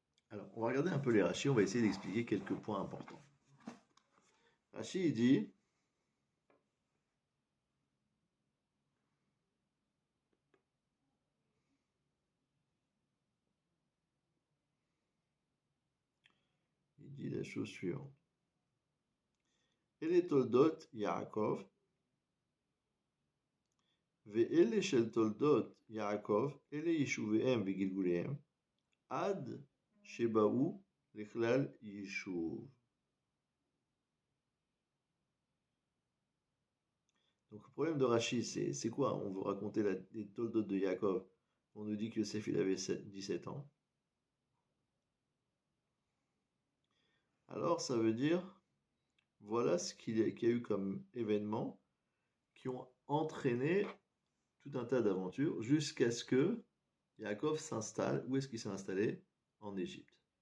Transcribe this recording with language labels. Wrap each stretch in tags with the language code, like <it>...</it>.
<fr>Alors, on va regarder un peu les Rashi, on va essayer d'expliquer quelques points importants. Rashi, il dit, la chose suivante.</fr> <he>אלה תולדות יעקב, ואלה של תולדות יעקב, אלה יישוביהם וגלגוליהם, עד שבאו לכלל יישוב.</he> <fr>Donc le problème de Rashi, c'est quoi? On veut raconter les toldot de Yaakov. On nous dit que Yosef, il avait 17 ans. Alors ça veut dire, voilà ce qu'il y a eu comme événements qui ont entraîné tout un tas d'aventures jusqu'à ce que Yaakov s'installe. Où est-ce qu'il s'est installé? En Égypte.</fr>